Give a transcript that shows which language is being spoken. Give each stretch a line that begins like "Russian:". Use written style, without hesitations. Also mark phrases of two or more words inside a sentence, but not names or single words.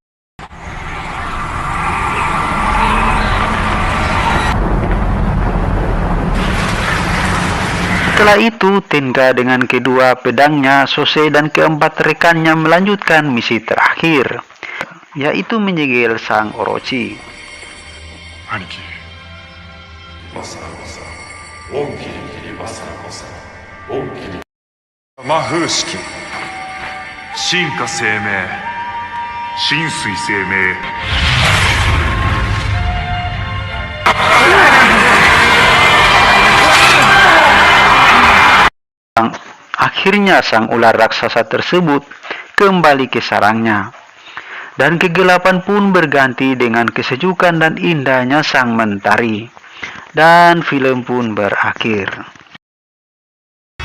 Indonesian: Setelah itu, Tenka dengan kedua pedangnya, Sosei dan keempat rekannya melanjutkan misi terakhir, yaitu menyegel sang Orochi. 魔風式進化生命神水生命 Akhirnya sang ular raksasa tersebut kembali ke sarangnya, dan kegelapan pun berganti dengan kesejukan dan indahnya sang mentari, dan film pun berakhir.